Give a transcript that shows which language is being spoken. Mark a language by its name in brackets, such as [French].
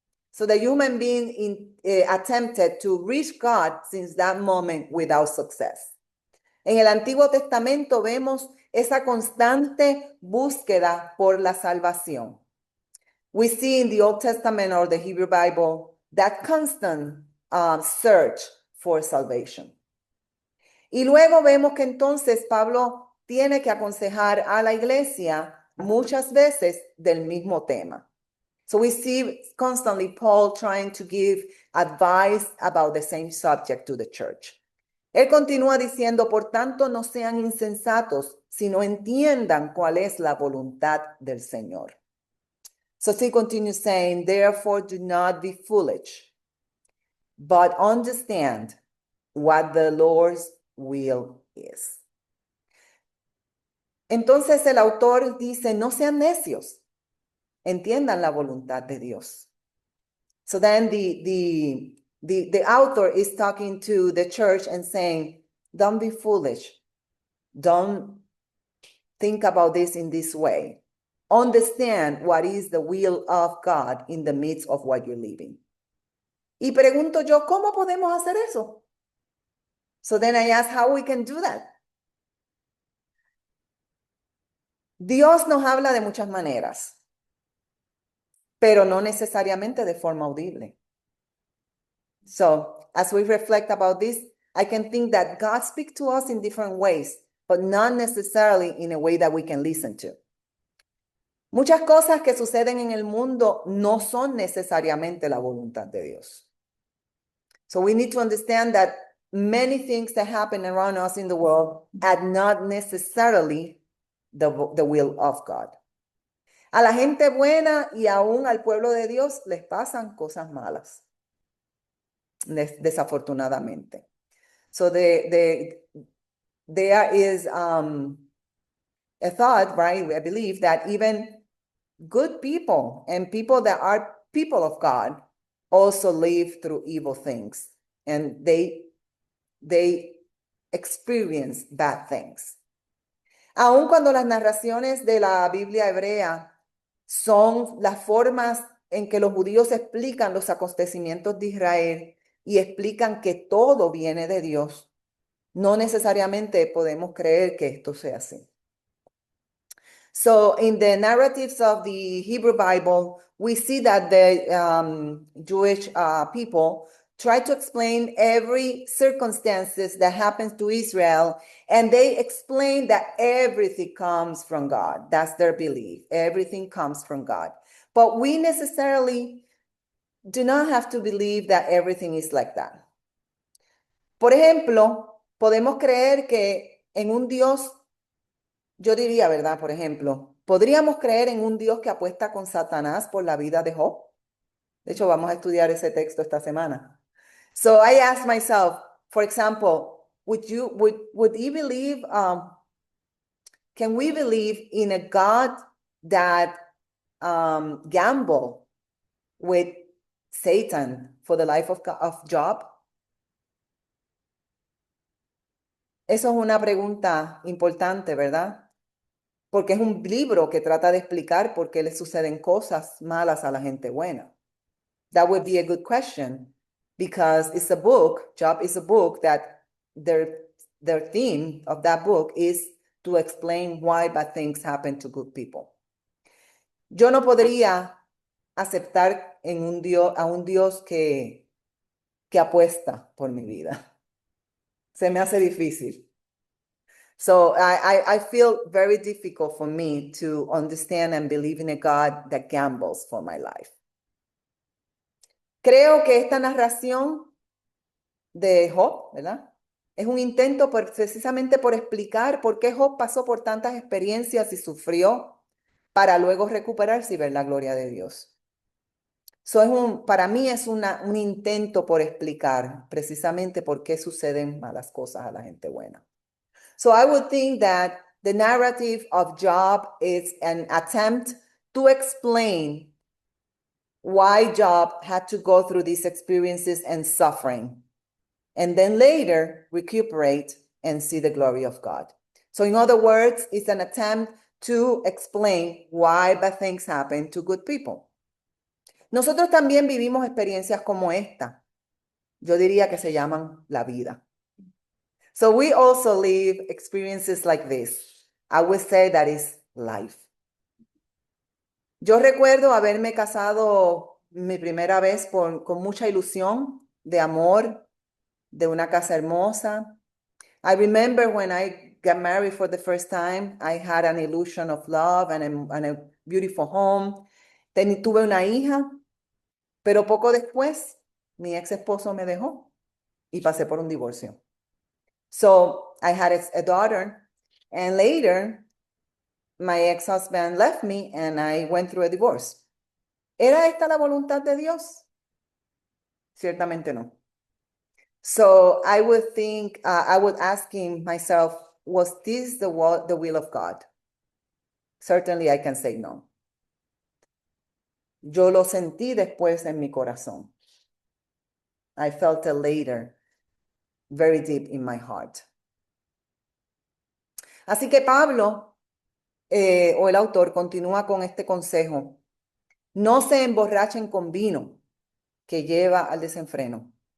[English] So the human being attempted to reach God since that moment without success. [Spanish] En el Antiguo Testamento vemos esa constante búsqueda por la salvación. [English] We see in the Old Testament or the Hebrew Bible that constant search for salvation. [Spanish] Y luego vemos que entonces Pablo tiene que aconsejar a la iglesia muchas veces del mismo tema. [English] So we see constantly Paul trying to give advice about the same subject to the church. [Spanish] Él continúa diciendo, por tanto, no sean insensatos, sino entiendan cuál es la voluntad del Señor. [English] So he continues saying, therefore do not be foolish, but understand what the Lord's will is. [Spanish] Entonces el autor dice, no sean necios. Entiendan la voluntad de Dios. [English] So then the author is talking to the church and saying, don't be foolish. Don't think about this in this way. understand what is the will of God in the midst of what you're living. [Spanish] Y pregunto yo, ¿cómo podemos hacer eso? [English] So then I ask how we can do that. [Spanish] Dios nos habla de muchas maneras, pero no necesariamente de forma audible. [English] So as we reflect about this, I can think that God speaks to us in different ways, but not necessarily in a way that we can listen to. [Spanish] Muchas cosas que suceden en el mundo no son necesariamente la voluntad de Dios. [English] So we need to understand that many things that happen around us in the world are not necessarily the will of God. [Spanish] A la gente buena y aún al pueblo de Dios les pasan cosas malas, desafortunadamente. [English] So there is a thought, right? I believe that even good people and people that are people of God also live through evil things, and they experience bad things. [Spanish] Aun cuando las narraciones de la Biblia hebrea son las formas en que los judíos explican los acontecimientos de Israel y explican que todo viene de Dios, no necesariamente podemos creer que esto sea así. [English] So in the narratives of the Hebrew Bible, we see that the Jewish people try to explain every circumstances that happens to Israel, and they explain that everything comes from God. That's their belief. Everything comes from God. But we necessarily do not have to believe that everything is like that. [Spanish] Por ejemplo, podemos creer que en un Dios, yo diría, ¿verdad? Por ejemplo, ¿podríamos creer en un Dios que apuesta con Satanás por la vida de Job? De hecho, vamos a estudiar ese texto esta semana. [English] So I asked myself, for example, would you believe, can we believe in a God that gambled with Satan for the life of Job? [Spanish] Eso es una pregunta importante, ¿verdad? Porque es un libro que trata de explicar por qué le suceden cosas malas a la gente buena. [English] That would be a good question, because it's a book, Job is a book that their theme of that book is to explain why bad things happen to good people. [Spanish] Yo no podría aceptar a un Dios que apuesta por mi vida. Se me hace difícil. [English] So I feel very difficult for me to understand and believe in a God that gambles for my life. [Spanish] Creo que esta narración de Job, ¿verdad? Es un intento precisamente por explicar por qué Job pasó por tantas experiencias y sufrió para luego recuperarse y ver la gloria de Dios. So para mí es un intento por explicar precisamente por qué suceden malas cosas a la gente buena. [English] So I would think that the narrative of Job is an attempt to explain why Job had to go through these experiences and suffering, and then later recuperate and see the glory of God. So in other words, it's an attempt to explain why bad things happen to good people. [Spanish] Nosotros también vivimos experiencias como esta. Yo diría que se llaman la vida. [English] So we also live experiences like this. I would say that is life. [Spanish] Yo recuerdo haberme casado mi primera vez con mucha ilusión de amor, de una casa hermosa. [English] I remember when I got married for the first time, I had an illusion of love and a beautiful home. [Spanish] Tuve una hija, pero poco después mi ex esposo me dejó y pasé por un divorcio. [English] So I had a daughter, and later my ex-husband left me and I went through a divorce. [Spanish] ¿Era esta la voluntad de Dios? Ciertamente no. [English] So I would think, I would asking myself, was this the will of God? Certainly I can say no. [Spanish] Yo lo sentí después en mi corazón. [English] I felt it later, very deep in my heart. [Spanish] Así que Pablo o el autor continúa con este consejo. No se emborrachen con vino que lleva al desenfreno.